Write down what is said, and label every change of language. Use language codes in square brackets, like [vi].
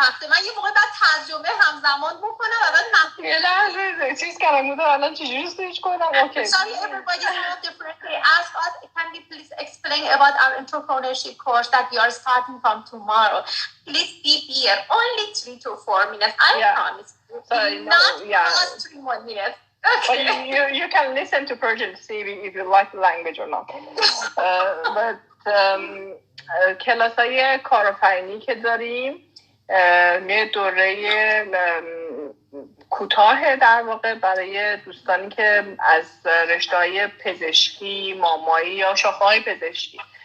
[fa] من یه موقع باید ترجمه همزمان بکنم و بعد یه لحظه چیز کردم بودم الان چجوری سویچ کنم. [en] Okay. Sorry, everybody have differently asked us. Can you please explain about our entrepreneurship course that we are starting from tomorrow? Please be here. Only 3 to 4 minutes. I promise you. Not just 3 more minutes. Okay. But you can listen to Persian to see if you like the language or not. [fa] But کلاسای کارآفرینی که داریم یه دوره کوتاه در واقع برای دوستانی که از رشته‌های پزشکی، مامایی یا شاخه‌های پزشکی